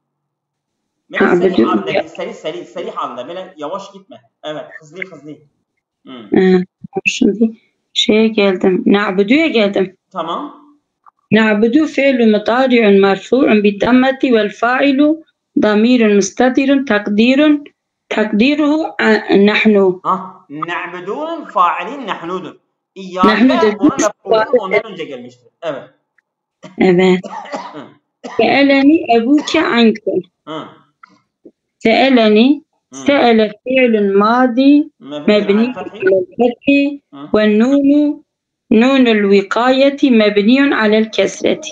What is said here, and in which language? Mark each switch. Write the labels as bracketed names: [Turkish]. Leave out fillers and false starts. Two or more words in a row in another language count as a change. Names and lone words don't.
[Turkish] Serih halde, böyle yavaş gitme. Evet, hızlı. Şimdi şeye geldim. Na'budu'ya geldim. Tamam. [Arabic] نعبد فعل مضارع مرفوع بالضمة والفاعل ضمير مستتر تقديره نحن. [Turkish] Na'budun failin nahnudur. Nahnu İyyâke da onun mef'ulü ondan önce gelmiştir. Evet. [Arabic] Evet. سألني أبوك عنك. سألني سأل فعل ماض مبني على الفتح ونون الوقاية مبني على الكسر.